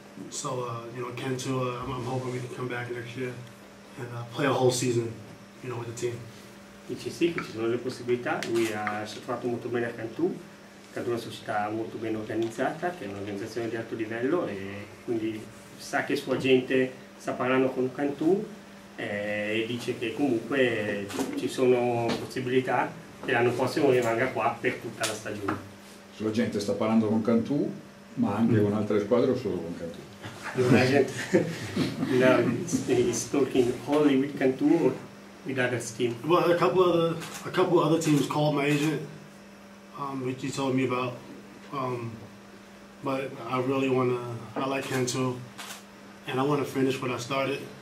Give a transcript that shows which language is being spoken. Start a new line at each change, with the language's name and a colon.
English: So Cantu, I'm hoping we can come back next year and play a whole season, with the team.
Italian: Dice sì, che ci sono le possibilità. Lui si è trovato molto bene a Cantu. Cantu è una società molto ben organizzata, che è un'organizzazione di alto livello, e quindi sa che sua gente sta parlando con Cantu, e dice che comunque ci sono possibilità che l'anno prossimo rimanga qua per tutta la stagione. La gente sta parlando con Cantu, ma anche con altre squadre o solo con Cantu? La gente
English: is talking only with Cantu or with other teams? Well, a couple other teams called my agent, which he told me about. But I really I like Cantu, and I want to finish what I started.